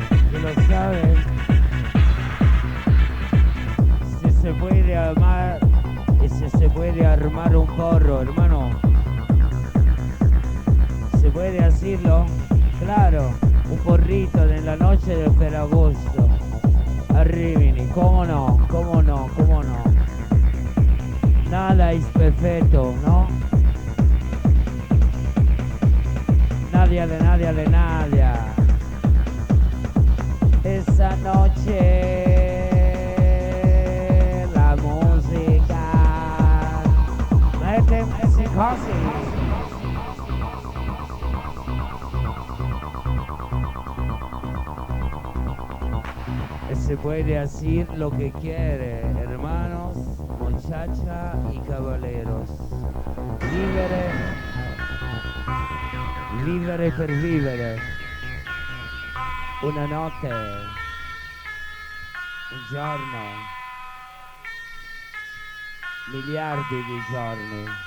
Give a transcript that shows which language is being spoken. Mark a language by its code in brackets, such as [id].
[es] ¿Quién lo sabe? Si se puede armar y si se puede armar un porro, hermano. ¿Se puede hacerlo? Claro, un porrito [it] nella [es] noche del Ferragosto. A Rimini, cómo no, cómo no, cómo no. Nada es perfecto, ¿no? Nadia de Nadia de Nadia. Esa noche la música mete psicosis. Se puede hacer lo que quiere, hermanos, muchachas y caballeros. [it] Vivere, vivere per vivere. Una notte, un giorno, miliardi di giorni.